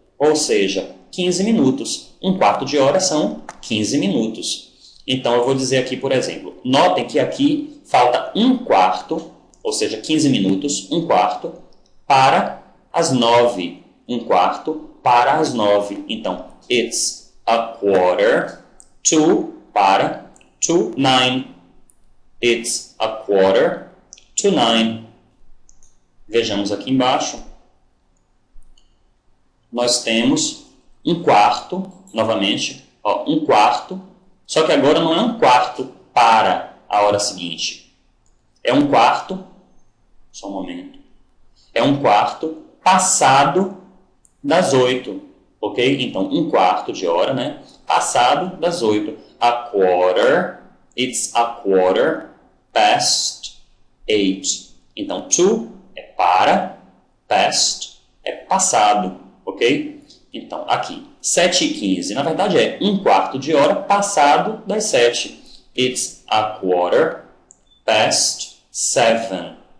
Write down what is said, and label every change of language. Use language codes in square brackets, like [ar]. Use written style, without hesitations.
[pt] Ou seja, 15 minutos. Um quarto de hora são 15 minutos. Então, eu vou dizer aqui, por exemplo, notem que aqui falta um quarto, ou seja, 15 minutos, um quarto, para as 9. Um quarto para as 9. [en] Então, it's a quarter to para to 9. It's a quarter to 9. [pt] Vejamos aqui embaixo. Nós temos um quarto, novamente, ó, um quarto, só que agora não é um quarto para a hora seguinte. É um quarto, só um momento, é um quarto passado das 8, ok? Então, um quarto de hora, né? Passado das 8. [en] A quarter, it's a quarter past 8. [pt] Então, to é para, past é passado, ok? Então, aqui, 7h15, na verdade é um quarto de hora passado das 7. [en] It's a quarter past 7.